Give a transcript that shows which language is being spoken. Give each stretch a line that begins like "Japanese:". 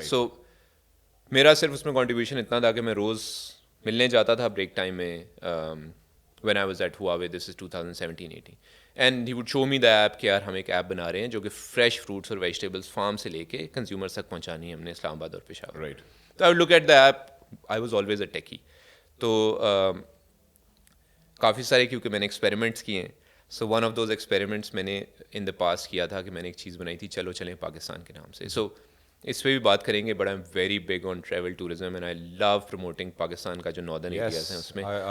Urdu: سو میرا صرف اس میں کنٹریبیوشن اتنا تھا کہ میں روز ملنے جاتا تھا بریک ٹائم میں,
English: when I was at Huawei, this is 2017-18, and he would show me the app
Urdu: کہ یار ہم ایک ایپ بنا رہے ہیں جو کہ فریش فروٹس اور ویجیٹیبلس فارم سے لے کے کنزیومرس تک پہنچانی ہے ہم نے اسلام آباد اور پشاور.
English: تو I would look at the app, I was always a techie.
Urdu: تو کافی سارے کیونکہ میں نے ایکسپیریمنٹس کیے ہیں,
English: so one of those experiments
Urdu: میں نے
English: in the past
Urdu: کیا تھا کہ میں نے ایک چیز بنائی تھی چلو چلیں پاکستان کے نام سے. سو اس پہ بھی بات کریں گے,
English: but I am very big on travel tourism and I love promoting
Urdu: Pakistan کا جو ناردرن ایریاز ہیں اس میں.